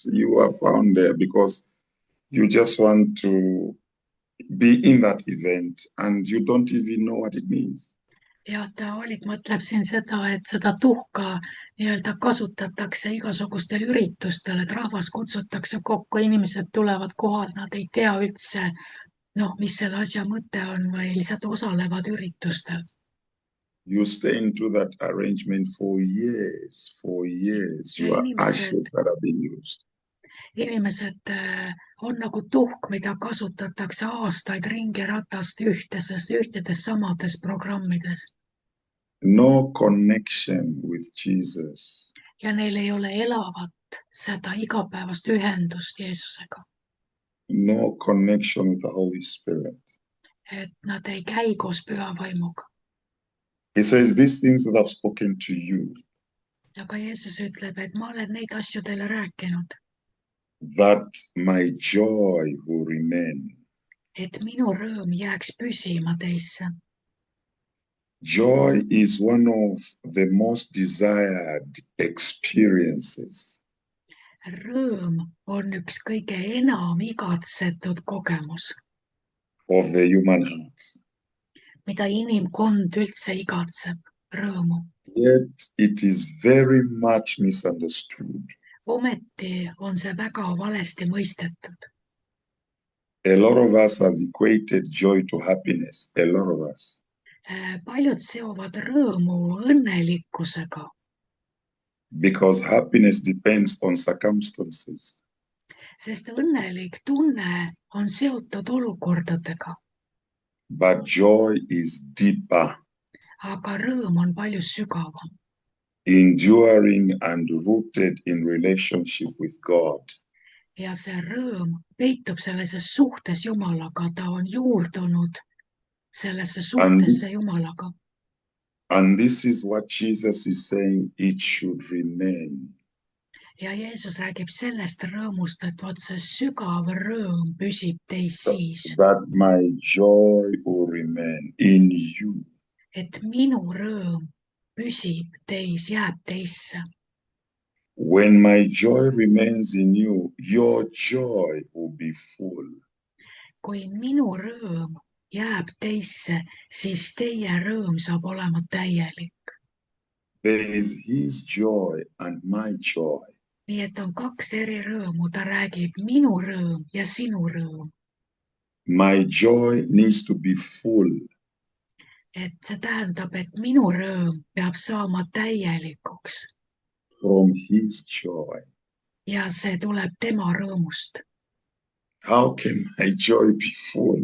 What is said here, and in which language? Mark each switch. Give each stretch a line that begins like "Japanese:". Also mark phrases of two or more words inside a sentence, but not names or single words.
English: You are found there because you just want to be in that event and you don't even know what it means.
Estonian: ja ta valik mõtleb siin seda, et seda tuhka nii-öelda kasutatakse igasugustel üritustel, et rahvas kutsutakse kokku, inimesed tulevad kohale, nad ei tea üldse, noh, mis selle asja mõte on või lihtsalt osalevad üritustel.
English: You stay into that arrangement for years, for years.
Estonian: ja
English: You are ashes that are being used.
Estonian: inimesed on nagu tuhk, mida kasutatakse aastaid ringiratast ühtedes samades programmides
English: No connection with Jesus.
Estonian: ja neil ei ole elavat seda igapäevast ühendust Jeesusega.
English: No connection with the Holy Spirit.
Estonian: Et nad ei käi koos püha vaimuga.
English: He says, these things that I've spoken to you,
Estonian: aga Jeesus ütleb, et ma olen neid asju teile rääkinud,
English: that my joy will remain.
Estonian: et minu rõõm jääks püsima teisse.
English: Joy is one of the most desired experiences.
Estonian: Rõõm on üks kõige enam igatsetud kogemus,
English: of the human heart.
Estonian: mida inimkond üldse igatseb, rõõmu.
English: Yet it is very much misunderstood.
Estonian: Ometi on see väga valesti mõistetud.
English: A lot of us have equated joy to happiness. A lot of us.
Estonian: Paljud seovad rõõmu õnnelikkusega.
English: Because happiness depends on circumstances.
Estonian: Sest õnnelik tunne on seotud olukordadega.
English: But joy is deeper.
Estonian: Aga rõõm on palju sügavam.
English: Enduring and rooted in relationship with God.
Estonian: Ja see rõõm peitub sellises suhtes Jumalaga, ta on juurdunud sellesse suhtesse Jumalaga.
English: And this is what Jesus is saying, it should remain.
Estonian: Ja Jeesus räägib sellest rõõmust, et vot see sügav rõõm püsib teis siis.
English: That my joy will remain in you.
Estonian: Et minu rõõm püsib teis, jääb teisse.
English: When my joy remains in you, your joy will be full.
Estonian: Kui minu rõõm jääb teisse, siis teie rõõm saab olema täielik.
English: There is his joy and my joy.
Estonian: Nii et on kaks eri rõõmu, ta räägib minu rõõm ja sinu rõõm.
English: My joy needs to be full.
Estonian: Et see tähendab, et minu rõõm peab saama täielikuks.
English: From his joy.
Estonian: Ja see tuleb tema rõõmust.
English: How can my joy be full?